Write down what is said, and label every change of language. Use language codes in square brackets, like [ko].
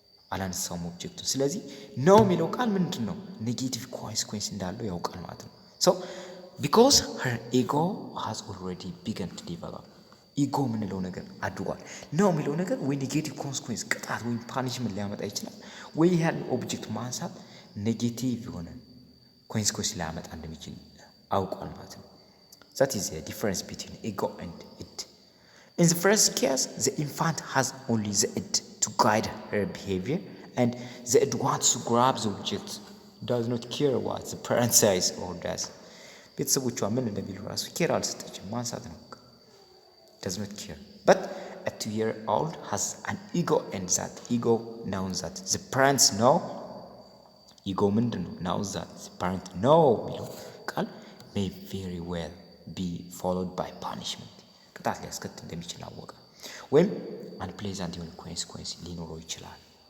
[am] አላነሳውም ኦብጀክቱን። ስለዚህ ኖ የሚለው ቃል ምንድነው ኔጌቲቭ ኮንሲኩዌንስ እንዳለው ያውቃል ማለት ነው። [en] so because her ego has already begun to develop [am] ኢጎ ምንለው ነገር አድጓል። ነው የሚለው ነገር ወይ ኔጌቲቭ ኮንሲኩዌንስ ቅጣት ወይ ፓኒሽመንት ሊያመጣ ይችላል፣ ወይ ያን ኦብጀክት ማንሳት ኔጌቲቭ የሆነ ኮንሲኩዌንስ ሊያመጣ እንደሚችል አውቋል ማለት ነው። [en] that is the difference between ego and id. in the first case the infant has only the id to guide her behavior and the id wants to grab the object, does not care what the parent says or does. [am] ቤተሰቦቿ ምን እንደሚሉ ራሱ ኬር አልሰጠችም፣ ማንሳት ነው፣ [en] does not care. but a 2-year-old has an ego and that ego knows that the parents know. ego [am] ምንድነው [en] knows that the parent know [am] የሚለው ቃል [en] may very well be followed by punishment [am] ቅጣት ሊያስከትል እንደሚችል አወቀ፣ ወይም [en] unpleasant [am] የሆነ ኮንሲኩዌንስ ሊኖረው ይችላል